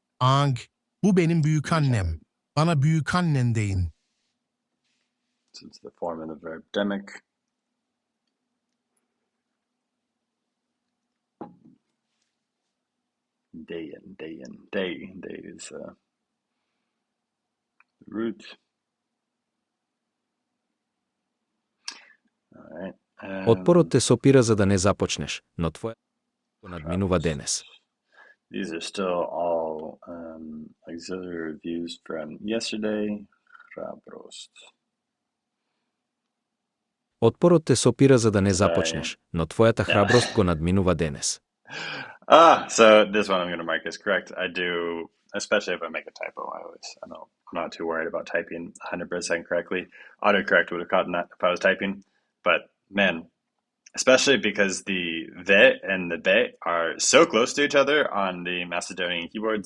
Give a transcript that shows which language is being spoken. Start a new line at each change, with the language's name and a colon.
Turkish: Ang, bu benim büyükannem. Bana büyükannen deyin.
English: So it's the form of the verb demek. Deyin. Day is the root. All right.
Macedonian: Отпор те сопира за да не започнеш, но твоя го надминува денес.
English: These are still all auxiliary reviews from yesterday.
Macedonian: Храброст. Отпорот те сопира за да не започнеш, но твоята храброст го надминува денес.
English: So this one I'm going to mark as correct. I do, especially if I make a typo. I'm not too worried about typing 100% correctly. Autocorrect would have caught that if I was typing, but man, especially because the ve and the be are so close to each other on the Macedonian keyboard.